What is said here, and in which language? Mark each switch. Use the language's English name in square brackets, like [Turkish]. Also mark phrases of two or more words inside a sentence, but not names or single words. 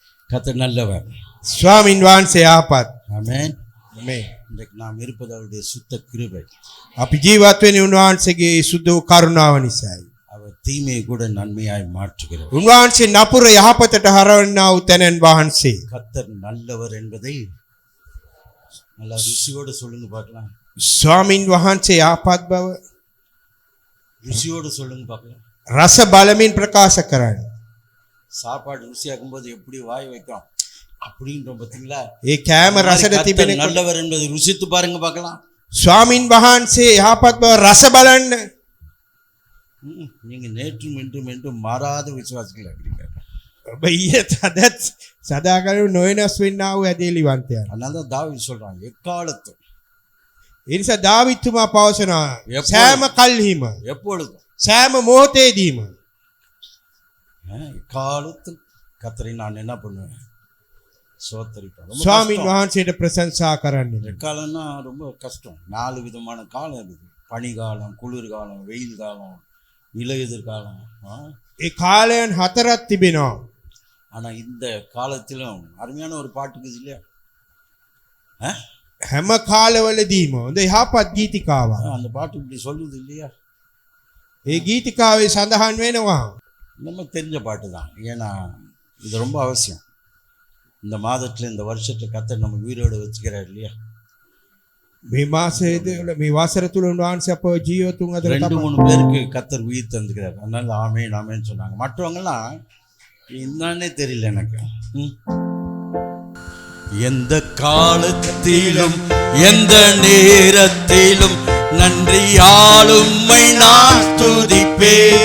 [Tamil] கர்த்தர் நல்லவர். [Sinhala] ස්වාමින් වහන්සේ යහපත්. [Tamil] ஆமென். [Sinhala] ආමේන්. [Tamil] இன்றைக்கு நாம் இருப்பது அவருடைய சுத்த கிருபை. [Sinhala] අපි ජීවත් වෙන්නේ උන්වහන්සේගේ සුදු කරුණාව නිසායි. [Tamil] அவர் தீமையை கூட நன்மையாய் மாற்றுகிறார். [Sinhala] උන්වහන්සේ නපුර යහපතට හරවන්නා වූ තැනන් වහන්සේ. [Tamil] கர்த்தர் நல்லவர் என்பதை நல்லா ருசியோடு சொல்லுங்க பார்க்கலாம். [Sinhala] ස්වාමින් වහන්සේ යහපත් බව [Tamil] ருசியோடு சொல்லுங்க பார்க்கலாம். [Sinhala] රස බලමින් ප්‍රකාශ කරන්න. [Tamil] சாப்பாடு ருசியாக்கும் போது எப்படி வாய் வைக்கும் அப்படின்ற பார்த்தீங்களா? [Sinhala] ඒ කෑම රසට තිබෙන [Tamil] நல்லவர் என்பதை ருசித்து பாருங்க பார்க்கலாம். [Sinhala] ස්වාමින් වහන්සේ යහපත් බව රස බලන්න. [Tamil] நீங்க நேற்றும் இன்றும் என்றும் மாறாத விசுவாசிகள் இருக்கிறீங்க. [Sinhala] ඔබ ඊයේත් අදත් සදාකාලික නොවෙනස් වෙන්නා වූ ඇදහිලිවන්තයන්. [Tamil] அதனால தான் தாவீது சொல்றாங்க எக்காலத்தும். [Sinhala] ඒ නිසා දාවිත්තුමා පවසනවා සෑම කල්හිම [Tamil] எப்பொழுதும் [Sinhala] සෑම මොහොතේදීම [Tamil] எக்காலத்தும் கர்த்தரை நான் என்ன பண்ணுவேன்? சோத்தரிப்பேன். [Sinhala] ස්වාමින් වහන්සේට ප්‍රශංසා කරන්න. [Tamil] எக்காலம்னா ரொம்ப கஷ்டம். 4 விதமான காலம் இருக்குது. பனிகாலம், குளிர்காலம், வெயில் காலம், இலையுதிர்காலம். [Sinhala] ඒ කාලයන් 4ක් තිබෙනවා. [Tamil] ஆனா இந்த காலத்திலும் அருமையான ஒரு பாட்டுக்குது இல்லையா? [Sinhala] හැම කාලවලදීම හොඳ යහපත් ගීතිකාවක්. [Tamil] அந்த பாட்டு இப்படி சொல்லுது இல்லையா? [Sinhala] ඒ ගීතිකාවේ සඳහන් වෙනවා. [Tamil] நம்ம தெரிஞ்ச பாட்டு தான். ஏன்னா இது ரொம்ப அவசியம். இந்த மாதத்துல இந்த வருஷத்துல கர்த்தர் நம்ம உயிரோடு வச்சுக்கிறார் இல்லையா? [Sinhala] මේ මාසයේදී මේ වසර තුල උන්වහන්සේ අපව ජීවතුන් අතර [Tamil] 2-3 பேருக்கு கர்த்தர் உயிர் தந்துக்கிறார். அதனால ஆமென் ஆமென் சொன்னாங்க. மற்றவங்கலாம் என்னன்னே தெரியல எனக்கு. எந்த காலத்திலும் எந்த நேரத்திலும் நன்றியால் உம்மை நான் துதிப்பேன்.